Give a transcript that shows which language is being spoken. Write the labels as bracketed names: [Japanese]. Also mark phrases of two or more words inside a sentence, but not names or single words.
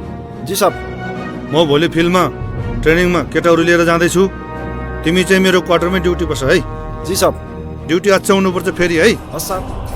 [Nepali] जी साहब म भोलि फिल्डमा ट्रेनिङमा केटाहरू लिएर जाँदैछु तिमी चाहिँ मेरो क्वार्टरमै ड्युटी बस है जी साहब ड्युटी आज हुनुपर्छ फेरि है हस् साहब